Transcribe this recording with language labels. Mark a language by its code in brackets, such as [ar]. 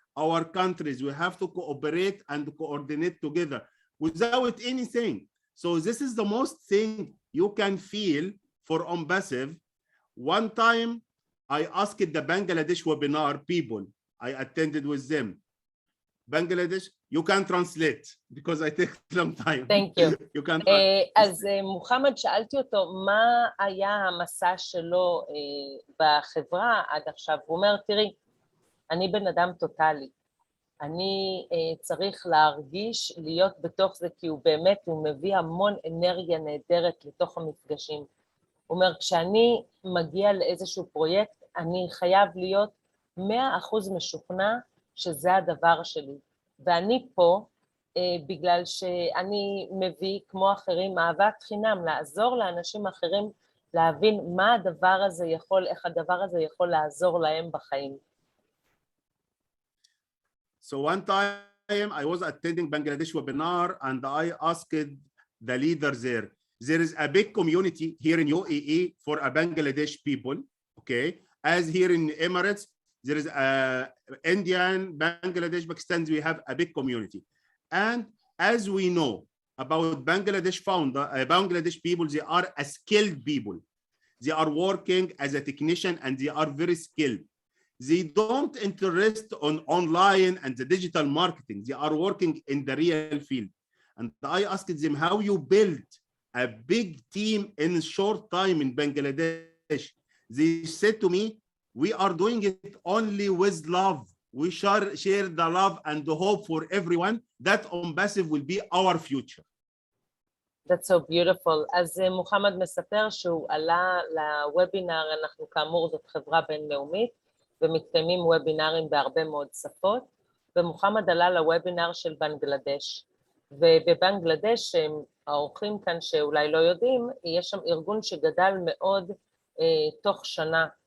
[en] our countries, we have to cooperate and coordinate together without anything. So this is the most thing you can feel for Onpassive. One time I asked the Bangladesh webinar people, I attended with them. Bangladesh, you can translate because I take some time. Thank you. You can [he] אז מוחמד, שאלתי אותו מה היה המסע שלו בחברה עד עכשיו. הוא אומר, תראי, אני בן אדם טוטלי. אני צריך להרגיש, להיות בתוך זה, כי הוא באמת, הוא מביא המון אנרגיה נהדרת לתוך המפגשים. הוא אומר, כשאני מגיע לאיזשהו פרויקט, אני חייב להיות 100% משוכנע שזה הדבר שלי. ואני פה, בגלל שאני מביא, כמו אחרים, אהבת חינם, לעזור לאנשים אחרים, להבין מה הדבר הזה יכול, איך הדבר הזה יכול לעזור להם בחיים. [en] So one time I was attending Bangladesh webinar and I asked the leader there. There is a big community here in UAE for a Bangladesh people, okay? As here in Emirates, there is a Indian, Bangladesh, Pakistan, we have a big community. And as we know about Bangladesh Bangladesh people, they are a skilled people. They are working as a technician and they are very skilled. They don't interest on online and the digital marketing. They are working in the real field. And I asked them how you build a big team in a short time in Bangladesh. They said to me, we are doing it only with love. We share the love and the hope for everyone that Onpassive will be our future. That's so beautiful. [he] אז מוחמד מספר שהוא עלה לוובינר, אנחנו כאמור זאת חברה בינלאומית, ומתקיימים וובינרים בהרבה מאוד שפות, ומוחמד עלה לוובינר של בנגלדש. ובבנגלדש, האורחים כאן שאולי לא יודעים, יש שם ארגון שגדל מאוד תוך שנה.